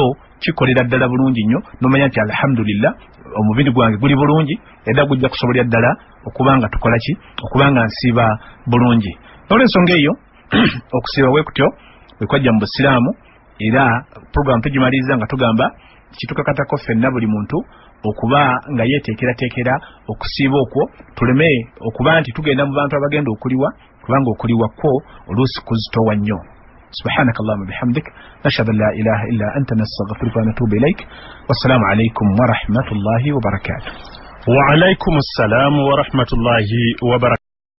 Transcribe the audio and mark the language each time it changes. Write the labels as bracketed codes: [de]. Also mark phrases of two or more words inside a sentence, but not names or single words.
[lg] kikolera ddala bulungi nnyo nomanya nti alhamdulillah omubiri gwange guli bulungi era gujja kusobolera ddala okubanga tukola ki okubanga nsiiba bulungi n'olwensonga eyo okusiiba bwe kutyo bwe kwajja mu busiraamu era program tugimaliriza nga tugamba kitukakatako ffenna buli muntu okuba nga yeteekerateekera okusiiba okwo tuleme okuba nti tugenda mu bantu abagenda okuliwa kubanga okuliwa kwo oluusi kuzitowa nnyo. [ar] سبحانك اللهم وبحمدك نشهد أن لا إله إلا أنت نستغفرك ونتوب إليك والسلام عليكم ورحمة الله وبركاته. وعليكم السلام ورحمة الله وبركاته.